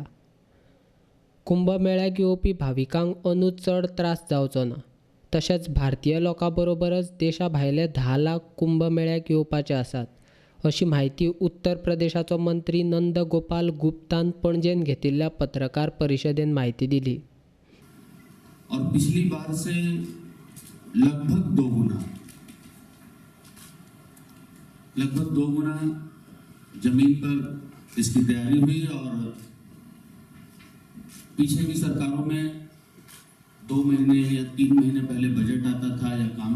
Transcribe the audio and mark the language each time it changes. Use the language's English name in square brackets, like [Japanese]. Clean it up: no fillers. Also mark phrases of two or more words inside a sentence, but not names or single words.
[Konkani] कुंभमेळ्याक येवपी भाविकांक अंदूंत चड त्रास जावचो ना. तशेंच भारतीय लोकां बरोबरच देशा भायले 10 लाख कुंभमेळ्याक येवपाचे आसात, अशी माहिती उत्तर प्रदेशाचो मंत्री नंद गोपाल गुप्तान पणजेन घेतिल्ल्या पत्रकार परिशदेन माहिती दिली. [Hindi] और पिछली बार से लगभग दो गुना जमीन पर इसकी तैयारी हुई. और पीछे की सरकारों में 2 महीने या 3 महीने पहले बजट आता था या काम